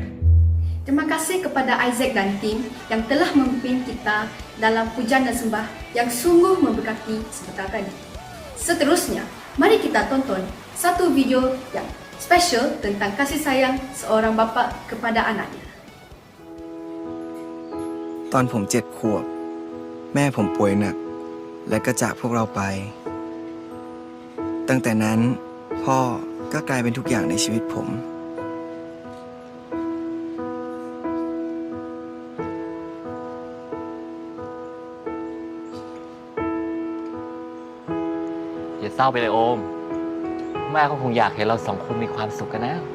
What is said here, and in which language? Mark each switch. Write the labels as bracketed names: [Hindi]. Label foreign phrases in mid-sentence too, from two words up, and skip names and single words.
[Malay] Terima kasih kepada Isaac dan tim yang telah memimpin kita dalam pujian dan sembah yang sungguh memberkati sebentar tadi. Seterusnya, mari kita tonton satu video yang spesial tentang kasih sayang seorang bapa kepada anaknya. [Thai] ตอนผม7 ขวบ แม่ผมป่วยหนัก และก็จากพวกเราไป ตั้งแต่นั้นพ่อก็กลายเป็นทุกอย่างในชีวิตผม อย่าเศร้าไปเลยโอม แม่ก็คงอยากเห็นเราสองคนมีความสุขกันนะ